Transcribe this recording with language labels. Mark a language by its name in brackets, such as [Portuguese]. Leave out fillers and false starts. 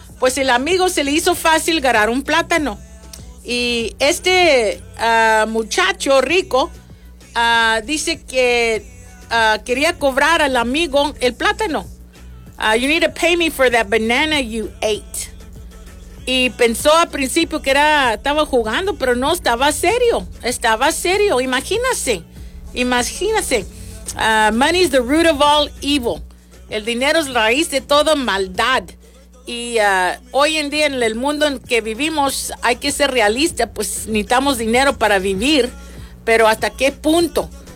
[Spanish] Pues el amigo se le hizo fácil agarrar un plátano. Y este muchacho rico dice que quería cobrar al amigo el plátano. [English] You need to pay me for that banana you ate. [Spanish] Y pensó al principio que estaba jugando, pero no, estaba serio. Estaba serio, imagínase. [English] Money is the root of all evil. [Spanish] El dinero es la raíz de toda maldad. Y hoy en día en el mundo en que vivimos hay que ser realista, pues necesitamos dinero para vivir, pero ¿hasta qué punto?